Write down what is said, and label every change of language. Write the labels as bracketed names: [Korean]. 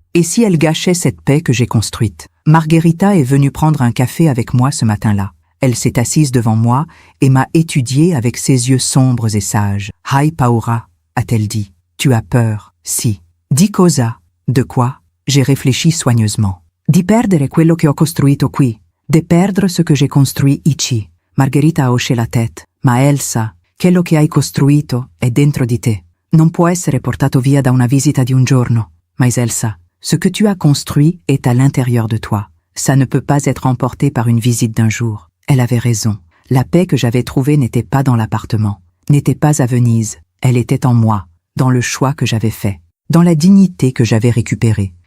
[French] Et si elle gâchait cette paix que j'ai construite? Margherita est venue prendre un café avec moi ce matin-là. Elle s'est assise devant moi et m'a étudié avec ses yeux sombres et sages. « [Italian] Hai paura [French] », a-t-elle dit. « Tu as peur, si. » « [Italian] Di cosa ?» [French] De quoi? J'ai réfléchi soigneusement. [Italian] « Di perdere quello che ho costruito qui. [French] De perdre ce que j'ai construit ici. » Margherita a hoché la tête. [Italian] « Ma Elsa, quello che hai costruito è dentro di te. Non può essere portato via da una visita di un giorno. [French] Mais Elsa, ce que tu as construit est à l'intérieur de toi. Ça ne peut pas être emporté par une visite d'un jour. » Elle avait raison. La paix que j'avais trouvée n'était pas dans l'appartement, n'était pas à Venise. Elle était en moi, dans le choix que j'avais fait, dans la dignité que j'avais récupérée.